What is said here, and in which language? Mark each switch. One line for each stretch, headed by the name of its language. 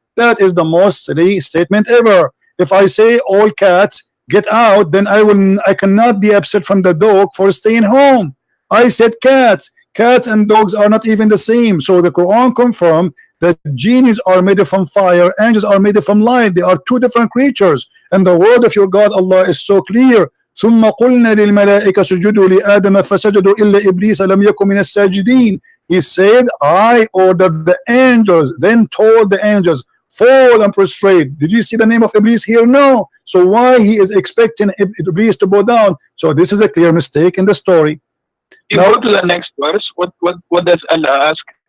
English: That is the most silly statement ever. If I say all cats get out, then I cannot be upset from the dog for staying home. I said cats and dogs are not even the same. So the Quran confirmed that genies are made from fire, angels are made from light. They are two different creatures, and the word of your God Allah is so clear.
Arabic: ثم قلنا للملائكة سجدوا لآدم فسجدوا إلا إبليس لم يكن من الساجدين.
English: He said, I ordered the angels, then told the angels, fall and prostrate. Did you see the name of Iblis here? No. So why he is expecting Iblis to bow down? So this is a clear mistake in the story. You Now, go to the next verse. What does Allah ask?